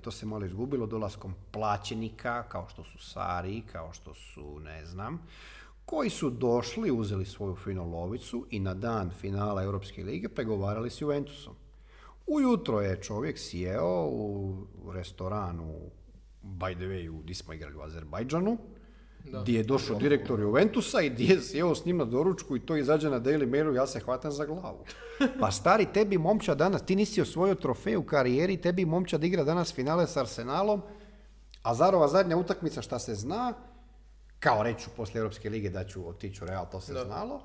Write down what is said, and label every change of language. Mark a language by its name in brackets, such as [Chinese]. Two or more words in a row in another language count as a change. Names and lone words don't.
[Croatian] To se malo izgubilo dolaskom plaćenika, kao što su Sari, kao što su, ne znam, koji su došli, uzeli svoju finu lovicu i na dan finala Europske lige pregovarali s Juventusom. Ujutro je čovjek sjeo u restoranu, [English] by the way, [Croatian] gdje smo igrali u Azerbajdžanu, gdje je došao direktor Juventusa i gdje je sjeo s njim na doručku i to izađe na Daily Mailu, ja se hvatam za glavu. Pa stari, tebi momča danas, ti nisi osvojio trofej u karijeri, tebi momčad igra danas finale s Arsenalom, a Zarova zadnja utakmica, šta se zna, kao reću poslije Europske lige da ću otići u Real, to se znalo.